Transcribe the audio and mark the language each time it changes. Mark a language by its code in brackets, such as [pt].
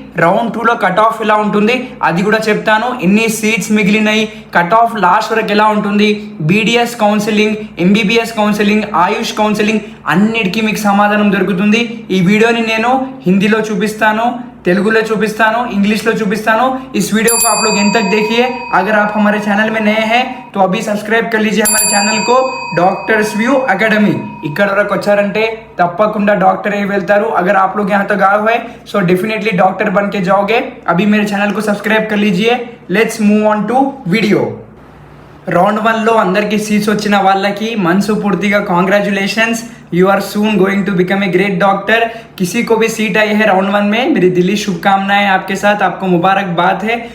[te] Round 2లో cut off ఎలా ఉంటుంది అది కూడా చెప్తాను. ఎన్ని సీట్స్ మిగిలినాయి, కట్ ఆఫ్ లాస్ట్ వరకు ఎలా ఉంటుంది, BDS కౌన్సిలింగ్, MBBS కౌన్సిలింగ్, ఆయుష్ కౌన్సిలింగ్ అన్నిటికీ మీకు సమాధానం దొరుకుతుంది. ఈ వీడియోని నేను హిందీలో చూపిస్తాను, तेलुगु चूपिस्तानु, इंग्लिश चूपिस्तानु. [hi] इस वीडियो को आप लोग एंड तक देखिए. अगर आप हमारे चैनल में नए हैं तो अभी सब्सक्राइब कर लीजिए हमारे चैनल को, डॉक्टर्स व्यू अकेडमी. [te] ఇక్కడ వరకు వచ్చారంటే తప్పకుండా డాక్టర్ అయ్యి వెళ్తారు. [hi] अगर आप लोग यहाँ तक आए हुए सो डेफिनेटली डॉक्टर बन के जाओगे. अभी मेरे चैनल को सब्सक्राइब कर लीजिए. [en] Let's move on to video. [te] Round 1లో అందరికీ సీట్స్ వచ్చిన వాళ్ళకి మనస్ఫూర్తిగా congratulations. [en] You are soon going to become a great doctor. [hi] किसी को भी सीट आई है राउंड 1 में, मेरी दिली शुभकामनाएं आपके साथ, आपको मुबारकबाद है.